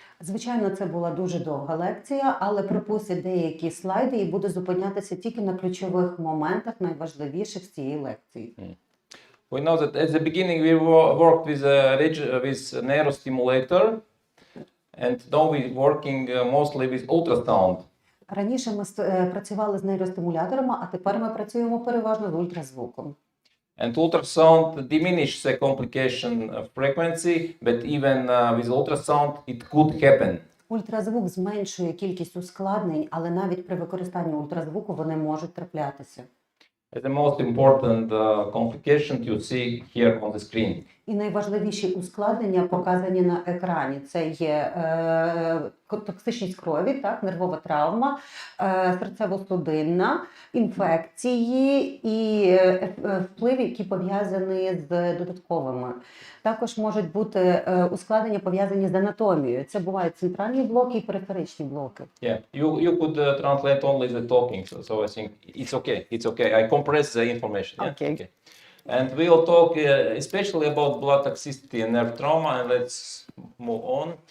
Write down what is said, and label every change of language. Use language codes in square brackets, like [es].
[uk] Звичайно, це була дуже довга лекція, але пропустять деякі слайди і буду зупинятися тільки на ключових моментах, найважливіших з цієї лекції. [en] We know that at the beginning we worked with neurostimulator, and now we're working mostly with ultrasound. [uk] Раніше ми працювали з нейростимуляторами, а тепер ми працюємо переважно з ультразвуком. [en] And ultrasound diminishes the complication frequency, but even with ultrasound it could happen. [uk] Ультразвук зменшує кількість ускладнень, але навіть при використанні ультразвуку вони можуть траплятися. [en] The most important complication you see here on the screen. [uk] І найважливіші ускладнення показані на екрані. Це є токсичність крові, так, нервова травма, серцево-судинна, інфекції і впливи, які пов'язані з додатковими. Також можуть бути ускладнення пов'язані з анатомією. Це бувають центральні блоки і периферичні блоки. [en] Yeah, you could translate only the talking, so I think it's okay. It's okay. I compress the information. Yeah? Okay. And we'll talk especially about blood toxicity and nerve trauma, and let's move on.